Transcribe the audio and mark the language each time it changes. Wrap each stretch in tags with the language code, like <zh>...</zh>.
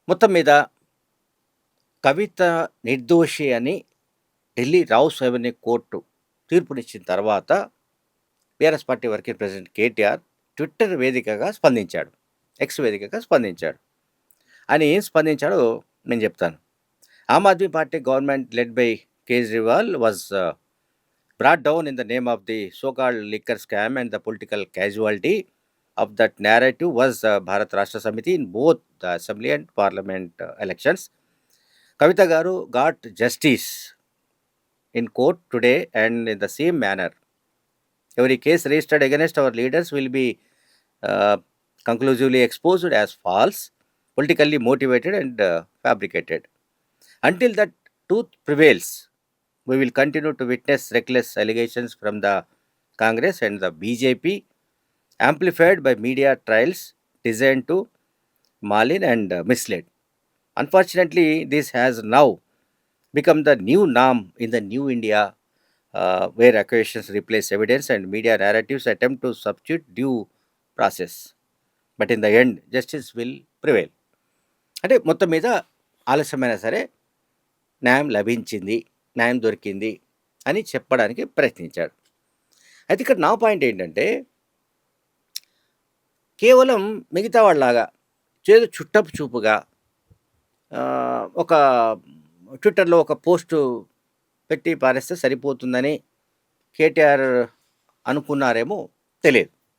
<te>మొత్తం మీద కవిత నిర్దోషి అని ఢిల్లీ రౌస్ అవెన్యూ కోర్టు తీర్పునిచ్చిన తర్వాత BRS party working president KTR Twitter వేదికగా స్పందించాడు. ఎక్స్ వేదికగా స్పందించాడు. ఆయన ఏం స్పందించాడో నేను చెప్తాను.</te> <en>Aam Aadmi party government led by Kejriwal was brought down in the name of the so-called liquor scam and the political casualty of that narrative was Bharat Rashtra Samiti in both the assembly and parliament elections. Kavita Garu got justice in court today, and in the same manner, every case registered against our leaders will be uh, conclusively exposed as false, politically motivated, and fabricated. Until that truth prevails, we will continue to witness reckless allegations from the Congress and the BJP, amplified by media trials designed to malign and mislead. Unfortunately, this has now become the new norm in the new India, where accusations replace evidence and media narratives attempt to substitute due process. But in the end, justice will prevail.</en> <te>అంటే మొత్తం మీద ఆలస్యమైనా సరే న్యాయం లభించింది, న్యాయం దొరికింది అని చెప్పడానికి ప్రయత్నించాడు. అయితే ఇక్కడ నా పాయింట్ ఏంటంటే, కేవలం మిగతా వాళ్ళలాగా చేదు చుట్టపు చూపుగా ఒక ట్విట్టర్లో ఒక పోస్టు పెట్టి పారేస్తే సరిపోతుందని కేటీఆర్ అనుకున్నారేమో తెలియదు.</te>